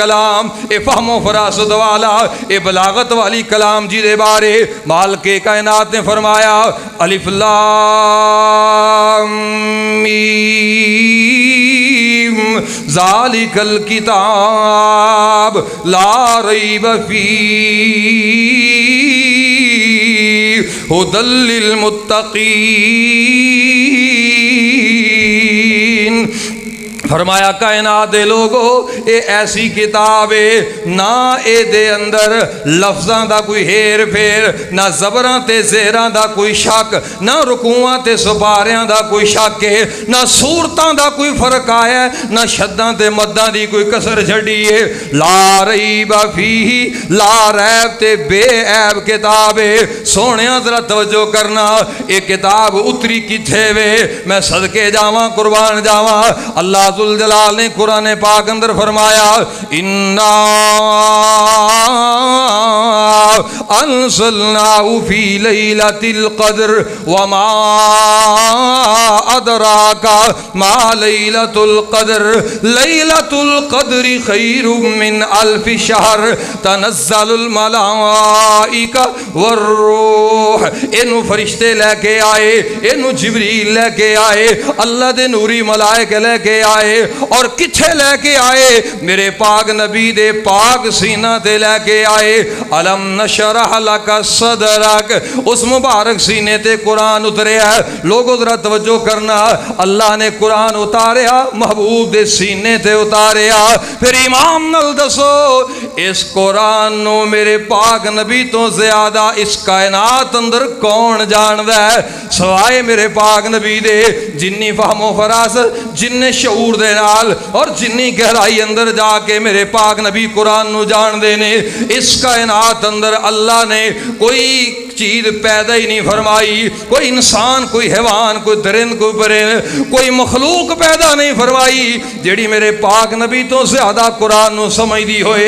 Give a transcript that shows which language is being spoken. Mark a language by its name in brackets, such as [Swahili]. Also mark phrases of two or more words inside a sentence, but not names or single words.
[Punjabi] کلام, اے فہم و فراست والا, اے بلاغت والی کلام جی دے بارے مالک کائنات نے فرمایا [Arabic] الف لام میم ذالک الکتاب لا ریب فیہ ھدی للمتقین. [Punjabi] فرمایا کائنات دے لوگو اے ایسی کتاب ہے نہ اے دے اندر لفظاں دا کوئی ہیر پھیر, نہ زبراں تے زیراں دا کوئی شک, نہ رکوعاں تے سپاریاں دا کوئی شک ہے, نہ صورتاں دا کوئی فرق آیا ہے, نہ شداں تے مداں دی کوئی کسر چھڑی ہے. [Arabic] لا ریب فیہ, لا ریب [Punjabi] تے بے عیب کتاب ہے. سونیاں ذرا توجہ کرنا, اے کتاب اتری کتھے وے, میں صدقے جاواں قربان جاواں. اللہ ذوالجلال نے قرآن پاک اندر فرمایا [Arabic] اِنَّا أَنزَلْنَاهُ فِي لَيْلَةِ الْقَدْرِ وَمَا أَدْرَاكَ مَا لَيْلَةُ الْقَدْرِ لَيْلَةُ الْقَدْرِ خَيْرٌ مِّنْ أَلْفِ شَهْرٍ تَنَزَّلُ الْمَلَائِكَةُ وَالرُّوحُ. [Punjabi] اینو فرشتے لے کے آئے, اینو جبریل لے کے آئے, اللہ دے نوری ملائکہ لے کے آئے, اور کتھے لے کے آئے؟ میرے پاک نبی دے پاک سینہ تے لے کے آئے. [Arabic] علم نشرح شرح لک صدرک، [Punjabi] اس مبارک سینے تے قرآن اتریا ہے۔ لوگوں ذرا توجہ کرنا، اللہ نے قرآن اتاریا محبوب دے سینے تے اتاریا، پھر ایمان نال دسو اس قرآن نو میرے پاک نبی تو زیادہ اس کائنات اندر کون جاندا ہے سوائے میرے پاک نبی دے؟ جنی فہم و فراست، جن شعور دے نال اور جنی گہرائی اندر جا کے میرے پاک نبی قرآن نو جان دے نے، اس کائنات اندر اللہ نے کوئی چیز پیدا ہی نہیں فرمائی، کوئی انسان، کوئی حیوان، کوئی درند، کوئی پرند، کوئی مخلوق پیدا نہیں فرمائی جیڑی میرے پاک نبی تو زیادہ قرآن نو سمجھ دی ہوئے۔